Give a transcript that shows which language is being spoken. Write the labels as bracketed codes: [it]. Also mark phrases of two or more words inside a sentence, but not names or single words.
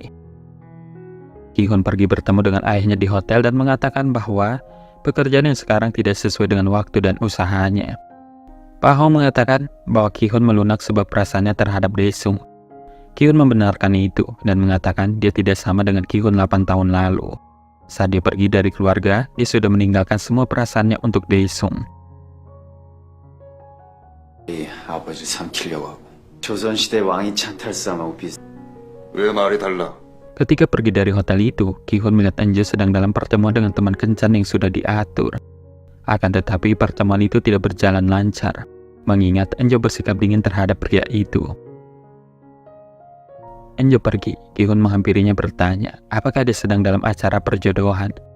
[id] Ki-hun pergi bertemu dengan ayahnya di hotel dan mengatakan bahwa pekerjaan yang sekarang tidak sesuai dengan waktu dan usahanya. Pak Hong mengatakan bahwa Ki-hun melunak sebab perasaannya terhadap Dae-sung. Ki-hun membenarkan itu dan mengatakan dia tidak sama dengan Ki-hun 8 tahun lalu. Saat dia pergi dari keluarga, dia sudah meninggalkan semua perasaannya untuk Dae-sung. [ko] 아버지를 삼키려고 하고 조선시대 왕이 찬탈싸움하고 비슷. 왜 말이 달라? [id] Ketika pergi dari hotel itu, Ki-hun melihat Enjo sedang dalam pertemuan dengan teman kencan yang sudah diatur. Akan tetapi pertemuan itu tidak berjalan lancar, mengingat Enjo bersikap dingin terhadap pria itu. Enjo pergi, Ki-hun menghampirinya bertanya, apakah dia sedang dalam acara perjodohan?